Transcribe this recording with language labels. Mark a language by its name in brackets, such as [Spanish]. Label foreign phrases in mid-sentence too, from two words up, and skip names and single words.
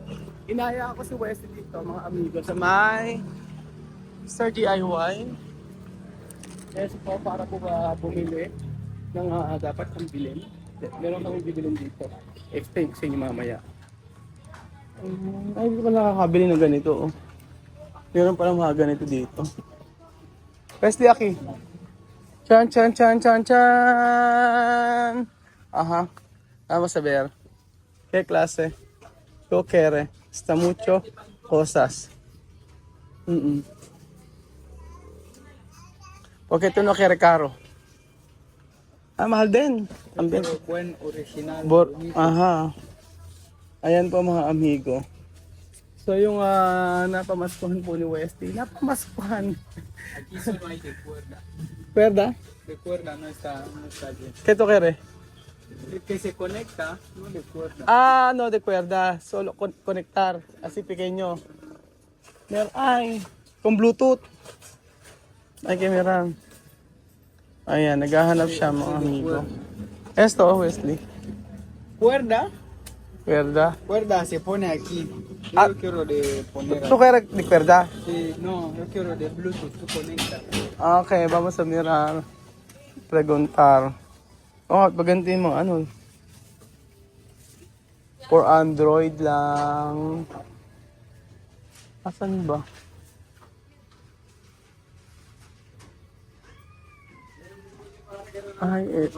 [Filipino] Inaya ako si Wesley dito, mga amigo, sa may Sir DIY. Yes po, para po bumili ng dapat kong bilhin. Meron kami bibilin dito. Explain ko sa inyo mamaya. Ay, hindi ko nakakabili ng ganito. Oh. Meron palang mga ganito dito. Wesley, Aki. Chan, chan, chan, chan, chan. [Spanish] Aha. Vamos a ver. ¿Qué clase? ¿Qué quiere? Está mucho cosas. Porque tú no quieres caro. [Filipino] Mahal din. [Spanish] Pero buen original. [Filipino] Aha. Ayan po mga amigo. So yung napamaskuhan po ni Wesley. Napamaskuhan. [Spanish] Aquí solo hay de cuerda. ¿Cuerda? De cuerda no está bien. ¿Qué tú quieres? El que se conecta, no de cuerda. No de cuerda. Solo conectar. Así pequeño. Ay, con Bluetooth. Ay, que meron. [Filipino] Ayan, naghahanap siya mga amigo. [Spanish] Esto, Wesley. ¿Cuerda? Cuerda. Cuerda se pone aquí. Yo quiero de poner ¿Tú aquí. quieres de cuerda? Sí, no, yo quiero de Bluetooth, tú conectas. Okay, vamos a mirar. Preguntar. [Filipino] Pagantiin mo, ano? For Android lang. Asan ba? Ay, eto.